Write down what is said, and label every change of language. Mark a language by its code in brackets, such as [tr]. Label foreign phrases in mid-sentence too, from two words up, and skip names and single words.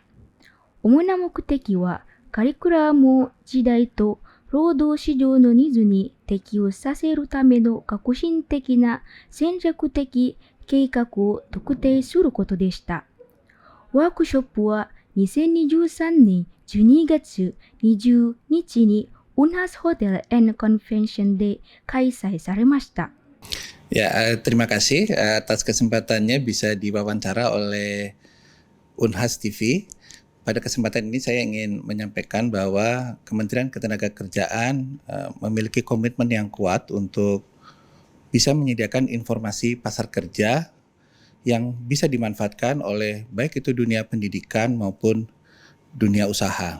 [ja] 主な目的はカリキュラムを時代と労働市場のニーズに適応させるための革新的な戦略的計画を特定することでした。ワークショップは2023年12月20日に Unhas Hotel and Convention de開催されました。 [id] Ya, terima kasih atas kesempatannya bisa diwawancara oleh Unhas TV. Pada kesempatan ini saya ingin menyampaikan bahwa Kementerian Ketenagakerjaan memiliki komitmen yang kuat untuk bisa menyediakan informasi pasar kerja yang bisa dimanfaatkan oleh baik itu dunia pendidikan maupun dunia usaha.